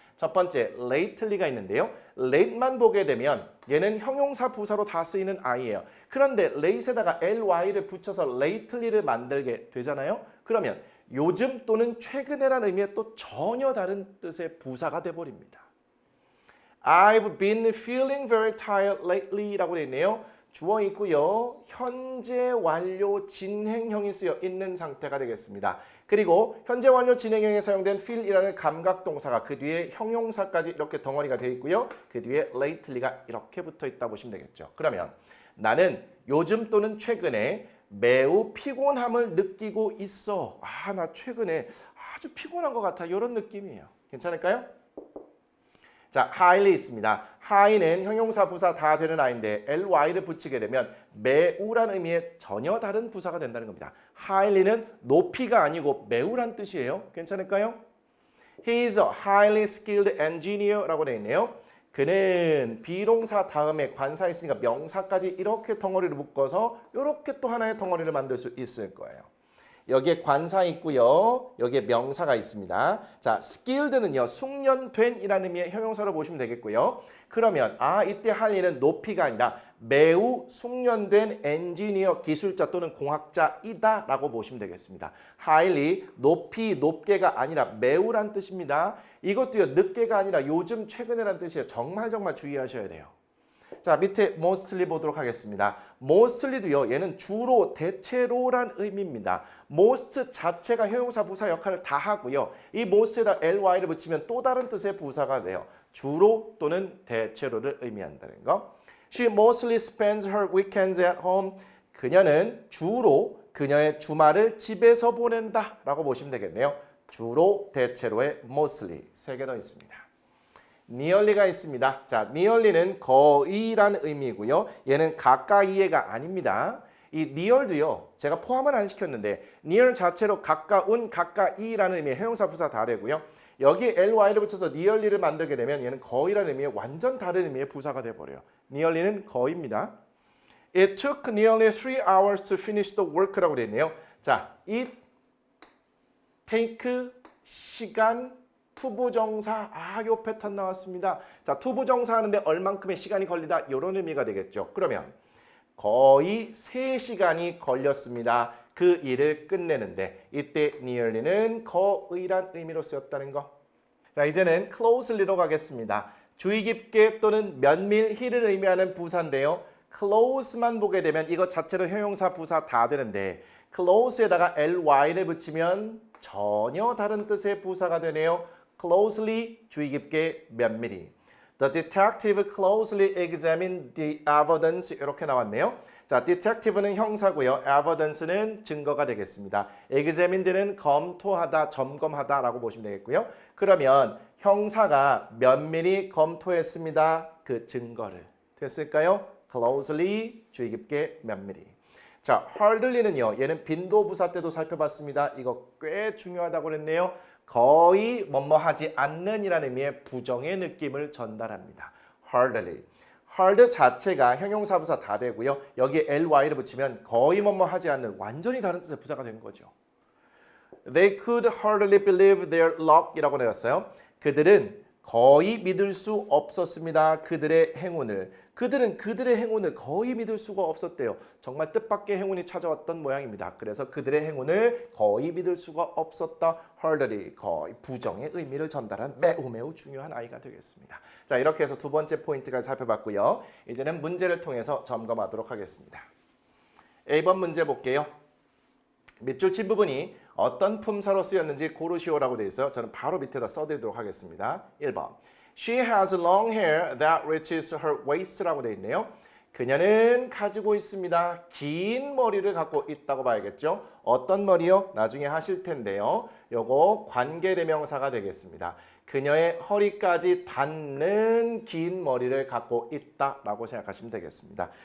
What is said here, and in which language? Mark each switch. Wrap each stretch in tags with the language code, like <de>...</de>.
<ko>첫 번째 lately가 있는데요. late만 보게 되면 얘는 형용사 부사로 다 쓰이는 I예요. 그런데 late에다가 ly를 붙여서 lately를 만들게 되잖아요. 그러면 요즘 또는 최근에라는 의미의 또 전혀 다른 뜻의 부사가 돼버립니다.</ko> <en>I've been feeling very tired lately</en> <ko>라고 되어 있네요. 주어 있고요. 현재 완료 진행형이 쓰여 있는 상태가 되겠습니다. 그리고 현재 완료 진행형에 사용된 feel이라는 감각동사가 그 뒤에 형용사까지 이렇게 덩어리가 되어 있고요. 그 뒤에 lately가 이렇게 붙어 있다 보시면 되겠죠. 그러면 나는 요즘 또는 최근에 매우 피곤함을 느끼고 있어. 나 최근에 아주 피곤한 것 같아. 이런 느낌이에요. 괜찮을까요? 자, highly 있습니다. high는 형용사 부사 다 되는 I인데 ly를 붙이게 되면 매우란 의미의 전혀 다른 부사가 된다는 겁니다. highly는 높이가 아니고 매우란 뜻이에요. 괜찮을까요?</ko> <en>He is a highly skilled engineer</en> <ko>라고 되어 있네요. 그는 비동사 다음에 관사 있으니까 명사까지 이렇게 덩어리를 묶어서 이렇게 또 하나의 덩어리를 만들 수 있을 거예요. 여기에 관사 있고요. 여기에 명사가 있습니다. 자, skilled는요. 숙련된이라는 의미의 형용사로 보시면 되겠고요. 그러면 이때 할 일은 높이가 아니라 매우 숙련된 엔지니어, 기술자 또는 공학자이다 라고 보시면 되겠습니다. highly, 높이, 높게가 아니라 매우란 뜻입니다. 이것도요. 늦게가 아니라 요즘, 최근에란 뜻이에요. 정말 주의하셔야 돼요. 자, 밑에 mostly 보도록 하겠습니다. mostly도요. 얘는 주로, 대체로란 의미입니다. most 자체가 형용사 부사 역할을 다 하고요. 이 most에다 ly를 붙이면 또 다른 뜻의 부사가 돼요. 주로 또는 대체로를 의미한다는 거.</ko> <en>She mostly spends her weekends at home.</en> <ko>그녀는 주로 그녀의 주말을 집에서 보낸다 라고 보시면 되겠네요. 주로, 대체로의 mostly. 3개 더 있습니다. nearly가 있습니다. 자, nearly는 거의란 의미고요. 얘는 가까이가 아닙니다. 이 near도요. 제가 포함은 안 시켰는데 near 자체로 가까운, 가까이라는 의미의 형용사 부사 다 되고요. 여기 ly를 붙여서 nearly를 만들게 되면 얘는 거의라는 의미의 완전 다른 의미의 부사가 돼버려요. nearly는 거의입니다.</ko> <en>It took nearly 3 hours to finish the work</en> <ko>라고 되어 있네요. 자, it take 시간 투부정사, 요 패턴 나왔습니다. 자, 투부정사 하는데 얼만큼의 시간이 걸리다 이런 의미가 되겠죠. 그러면 거의 3시간이 걸렸습니다. 그 일을 끝내는데 이때 nearly는 거의란 의미로 쓰였다는 거. 자, 이제는 closely로 가겠습니다. 주의 깊게 또는 면밀히를 의미하는 부사인데요. close만 보게 되면 이것 자체로 형용사 부사 다 되는데 close에다가 ly를 붙이면 전혀 다른 뜻의 부사가 되네요. closely, 주의 깊게, 면밀히.</ko> <en>The detective closely examined the evidence</en> <ko>이렇게 나왔네요. 자, detective는 형사고요. evidence는 증거가 되겠습니다. examined는 검토하다, 점검하다 라고 보시면 되겠고요. 그러면 형사가 면밀히 검토했습니다. 그 증거를. 됐을까요? closely, 주의 깊게, 면밀히. 자, hardly는요. 얘는 빈도부사 때도 살펴봤습니다. 이거 꽤 중요하다고 그랬네요. 거의 뭐뭐하지 않는이라는 의미의 부정의 느낌을 전달합니다. hardly. hard 자체가 형용사부사 다 되고요. 여기에 ly를 붙이면 거의 뭐뭐하지 않는 완전히 다른 뜻의 부사가 되는 거죠.</ko> <en>They could hardly believe their luck</en> <ko>이라고 내었어요. 그들은 거의 믿을 수 없었습니다. 그들의 행운을. 그들은 그들의 행운을 거의 믿을 수가 없었대요. 정말 뜻밖의 행운이 찾아왔던 모양입니다. 그래서 그들의 행운을 거의 믿을 수가 없었다. hardly, 거의 부정의 의미를 전달한 매우 중요한 아이가 되겠습니다. 자, 이렇게 해서 두 번째 포인트까지 살펴봤고요. 이제는 문제를 통해서 점검하도록 하겠습니다. A번 문제 볼게요. 밑줄 친 부분이 어떤 품사로 쓰였는지 고르시오라고 되어 있어요. 저는 바로 밑에다 써드리도록 하겠습니다. 1번.</ko> <en>She has long hair that reaches her waist</en> <ko>라고 되어 있네요. 그녀는 가지고 있습니다. 긴 머리를 갖고 있다고 봐야겠죠. 어떤 머리요? 나중에 하실 텐데요. 요거 관계대명사가 되겠습니다. 그녀의 허리까지 닿는 긴 머리를 갖고 있다라고 생각하시면 되겠습니다.</ko>